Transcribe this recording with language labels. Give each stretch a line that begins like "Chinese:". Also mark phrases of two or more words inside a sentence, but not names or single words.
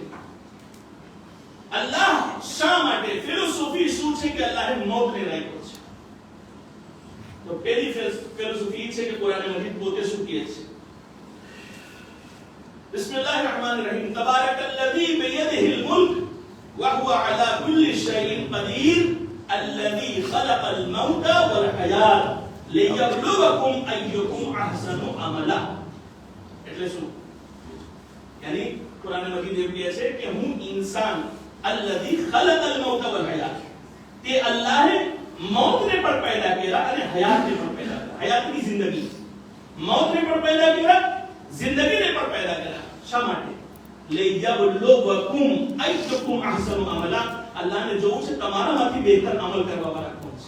Gujarati: અલ્લાહ શા માટે, ફિલોસોફી શું છે કે અલ્લાહે મૌતને રાખ્યો છે? તો પહેલી ફિલોસોફી છે કે કુરાન મજીદ પોતે શું કહે છે?
Arabic: بسم الله الرحمن الرحيم. تبارك الذي بيده الملك وهو على كل شيء قدير الذي خلق الموت والحياة ليبلوكم أيكم أحسن عملا.
Gujarati: એટલે શું? યાની કુરાન મજીદ એમ કહે છે કે હું ઇન્સાન
Arabic: الذي خلق الموت والحياة,
Gujarati: તે અલ્લાહે મૌતને પણ પેદા કર્યા અને હયાતને પણ પેદા કર્યા. હયાતની જિંદગી, મૌતને પણ પેદા કર્યા, જિંદગીને પણ પેદા કર્યા. શા માટે?
Arabic: ليبلوكم أيكم أحسن عملا.
Gujarati: અલ્લાહને જોવું છે તમારામાંથી બહેતર અમલ કરવા વાળા કોણ છે.